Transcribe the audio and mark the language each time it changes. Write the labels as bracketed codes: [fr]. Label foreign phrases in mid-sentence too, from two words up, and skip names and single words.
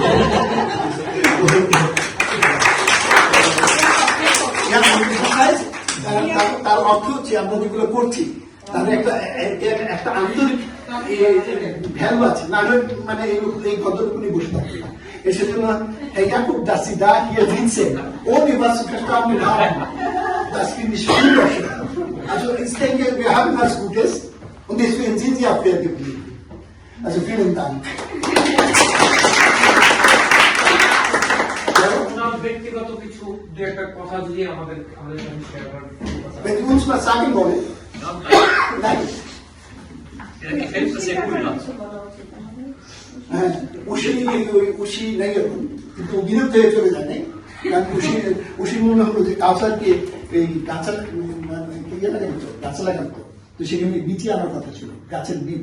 [bn] তার অর্থ হচ্ছে আমরা যেগুলো করছি তার একটা আন্তরিক ভ্যালু আছে, না মানে এই ভদ্রলোক উনি বসে থাকবে না। [de] সেজন্য Jakob, dass Sie da hier sitzen, ohne was zu verstanden haben, das finde ich wunderschön. Also ich denke, wir haben was Gutes und deswegen sind Sie auch fair geblieben. Also vielen Dank. [bn] ব্যক্তিগত কিছু দু একটা কথা যদি আমাদের সঙ্গে শেয়ার করেন। [de] Wenn Sie uns was sagen wollen. Nein. [bn] উশি নাই এখন, কিন্তু বিরুদ্ধে চলে যায় নাই। কারণ উশি মনে হলো যে কাউসারকে এই গাছা লাগাতো, তো সেখানে বীজই আনার কথা ছিল, গাছের বীজ।